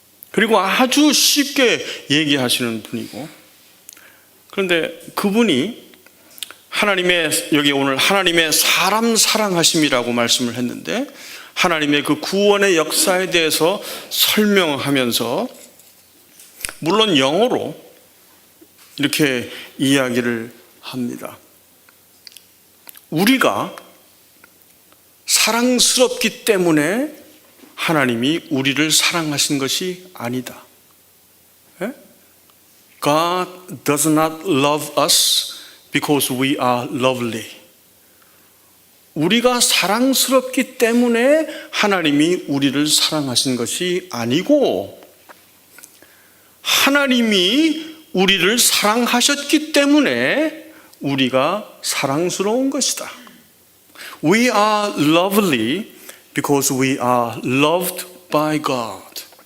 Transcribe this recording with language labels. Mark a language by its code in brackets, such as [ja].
[ko] 그리고 아주 쉽게 얘기하시는 분이고, 그런데 그분이 여기 오늘 하나님의 사람 사랑하심이라고 말씀을 했는데, 하나님의 그 구원의 역사에 대해서 설명하면서 물론 영어로 이렇게 이야기를 합니다. 우리가 사랑스럽기 때문에 하나님이 우리를 사랑하신 것이 아니다. [en] God does not love us because we are lovely. [ko] 우리가 사랑스럽기 때문에 하나님이 우리를 사랑하신 것이 아니고, 하나님이 우리를 사랑하셨기 때문에 우리가 사랑스러운 것이다. [en] We are lovely because we are loved by God.